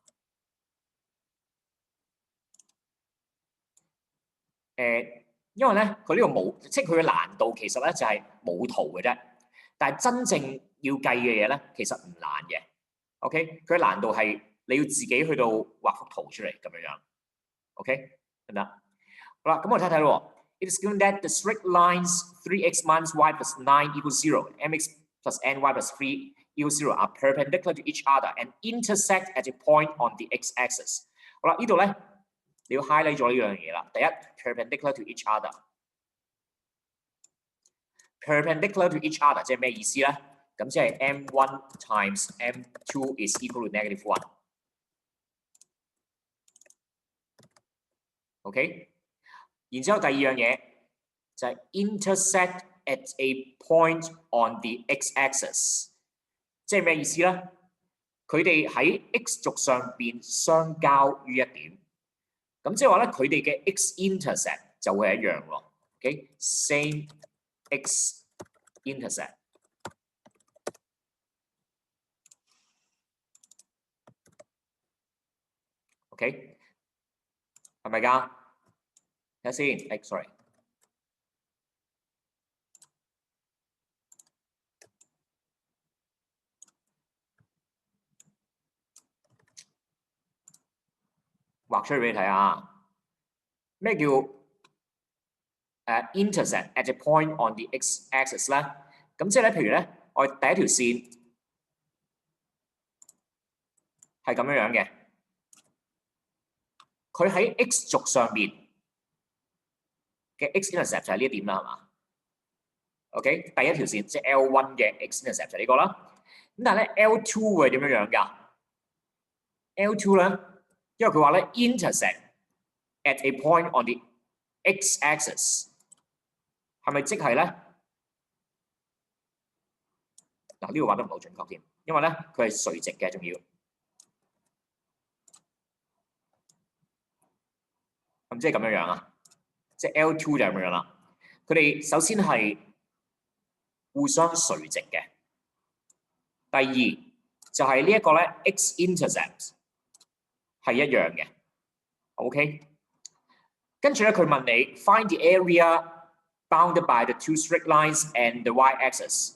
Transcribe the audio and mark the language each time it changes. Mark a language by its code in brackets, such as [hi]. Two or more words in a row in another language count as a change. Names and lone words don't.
[yue] 因為咧佢呢個冇，即係佢嘅難度其實咧就係冇圖嘅啫。但係真正要計嘅嘢咧，其實唔難嘅。OK， 佢嘅難度係你要自己去到畫幅圖出嚟咁樣樣。OK， 得唔得？好啦，咁我睇睇咯。 [en] It is given that the straight lines 3x minus y plus 9 equals 0, mx plus ny plus 3 equals 0 are perpendicular to each other and intersect at a point on the x-axis。 [yue] 好啦，呢度咧你要 highlight 咗呢樣嘢啦。第一 ， [en] perpendicular to each other。 perpendicular to each other [yue] 即係咩意思咧？咁即係 [en] m1 times m2 is equal to -1。OK， [yue] 然之後第二樣嘢就係 [en] intersect at a point on the x-axis， [yue] 即係咩意思咧？佢哋喺 x 軸上邊相交於一點，咁即係話咧，佢哋嘅 x-intercept 就會係一樣喎。OK， [en] same x-intercept。 [yue] OK， 係咪㗎？睇下先。sorry。畫出嚟俾你睇下。咩叫 [en] intersect at a point on the x-axis [yue] 咧？咁即係咧，譬如咧，我哋第一條線係咁樣樣嘅，佢喺 x 軸上邊嘅 x-intercept 就係呢一點啦，係嘛 ？OK， 第一條線即係 L1 嘅 x-intercept 就係呢個啦。咁但係咧 L2 會點樣樣㗎 ？L2 咧，因為佢話咧 [en] intersect at a point on the x-axis， [yue] 係咪即係咧？嗱，呢個畫得唔好準確添，因為咧佢係垂直嘅，仲要。咁即係咁樣樣啊，即係 L2 就係咁樣啦。佢哋首先係互相垂直嘅。第二就係呢一個咧 x-intercept 係一樣嘅。OK， 跟住咧佢問你 [en] find the area bounded by the two straight lines and the y-axis。